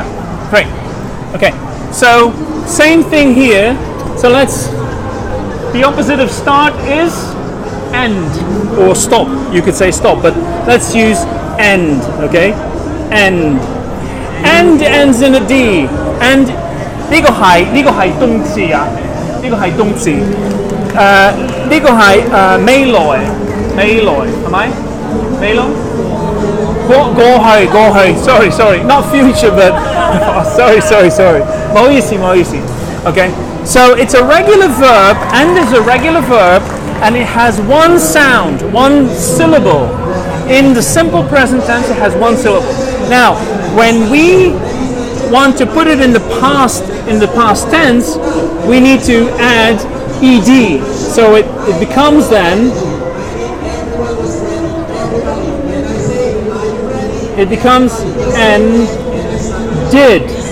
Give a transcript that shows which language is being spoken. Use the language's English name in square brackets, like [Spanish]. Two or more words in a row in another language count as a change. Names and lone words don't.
[English] Great, okay. So, same thing here. So the opposite of start is end, or stop. You could say stop, but let's use end, okay? End. End ends in a D. [Cantonese] And 呢個係動詞啊，呢個係動詞。呢個係未來係咪？未來過去 [English] sorry not future but sorry [Cantonese] 唔好意思 [English] okay, so it's a regular verb and is a regular verb and it has one sound, one syllable. In the simple present tense it has one syllable. Now when we want to put it in the past tense, we need to add ed, so it becomes then did.